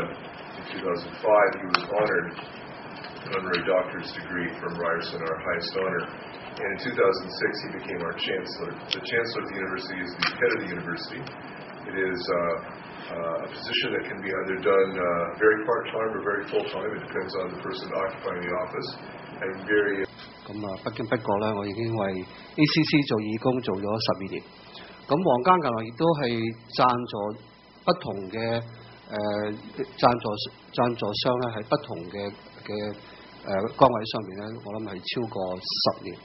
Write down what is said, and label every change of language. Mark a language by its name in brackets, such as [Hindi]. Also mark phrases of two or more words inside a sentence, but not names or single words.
[English] In 2005, he was honored an honorary doctorate degree from Ryerson, our highest honor. And in 2006, he became our Chancellor. The Chancellor of the University is the head of the University. It is a position that can be either done very part-time or very full-time. It depends on the person occupying the office. And very... [Cantonese] 咁不經不覺咧，我已經為 ACC 做義工做咗12年。咁皇家銀行亦都係贊助不同嘅贊助商咧，喺不同嘅崗位上面咧，我諗係超過10年。